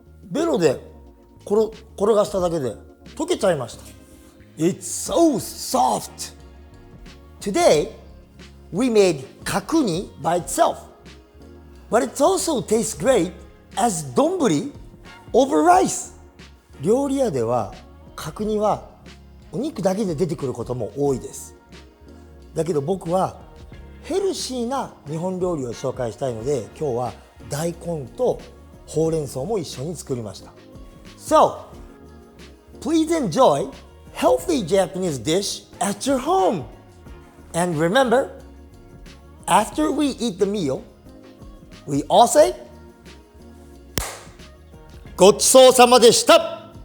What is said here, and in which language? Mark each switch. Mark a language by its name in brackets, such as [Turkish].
[Japanese] ベロで転がしただけで溶けちゃいました。 [English] It's so soft. Today, we made Kakuni by itself. But it also tastes great as donburi over rice. [Japanese] 料理屋では角煮はお肉だけで出てくることも多いです。だけど僕はヘルシーな日本料理を紹介したいので、今日は大根とほうれん草も一緒に作りました。 [English] So, please enjoy healthy Japanese dish at your home. And remember, after we eat the meal, we all say, [Japanese] ごちそうさまでした!